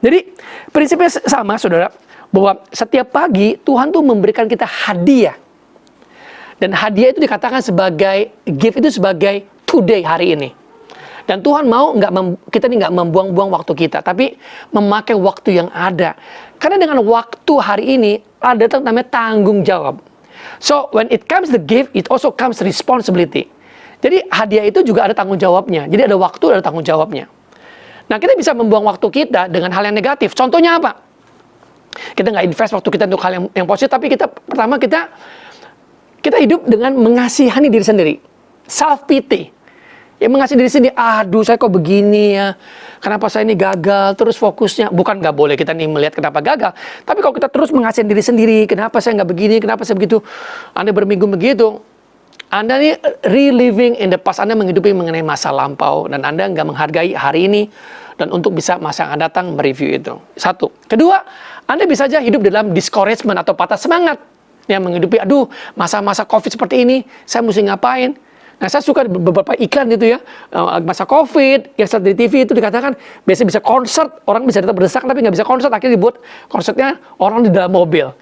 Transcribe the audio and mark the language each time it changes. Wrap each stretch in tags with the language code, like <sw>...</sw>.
<id>Jadi prinsipnya sama, saudara, bahwa setiap pagi Tuhan tuh memberikan kita hadiah. Dan hadiah itu dikatakan sebagai gift, itu sebagai today, hari ini. Dan Tuhan mau kita nggak membuang-buang waktu kita, tapi memakai waktu yang ada. Karena dengan waktu hari ini ada namanya tanggung jawab.</id> <en>So when it comes the gift, it also comes responsibility.</en> <id>Jadi hadiah itu juga ada tanggung jawabnya. Jadi ada waktu, ada tanggung jawabnya. Nah, kita bisa membuang waktu kita dengan hal yang negatif. Contohnya apa? Kita nggak invest waktu kita untuk hal yang positif, tapi pertama kita hidup dengan mengasihani diri sendiri. Self-pity. Ya, mengasihi diri sendiri. Aduh, saya kok begini ya. Kenapa saya ini gagal? Terus fokusnya. Bukan nggak boleh kita nih melihat kenapa gagal. Tapi kalau kita terus mengasihi diri sendiri. Kenapa saya nggak begini? Kenapa saya begitu? Anda berminggu begitu. Anda nih</id> <en>reliving in the past.</en> <id>Anda menghidupi mengenai masa lampau. Dan Anda nggak menghargai hari ini. Dan untuk bisa masa yang akan datang mereview itu. Satu. Kedua, Anda bisa aja hidup dalam discouragement atau patah semangat. Yang menghidupi, aduh, masa-masa COVID seperti ini, saya mesti ngapain? Nah, saya suka beberapa iklan gitu ya, masa COVID, yang saat di TV itu dikatakan, biasanya bisa konser, orang bisa tetap berdesak, tapi nggak bisa konser, akhirnya dibuat konsernya orang di dalam mobil.</id>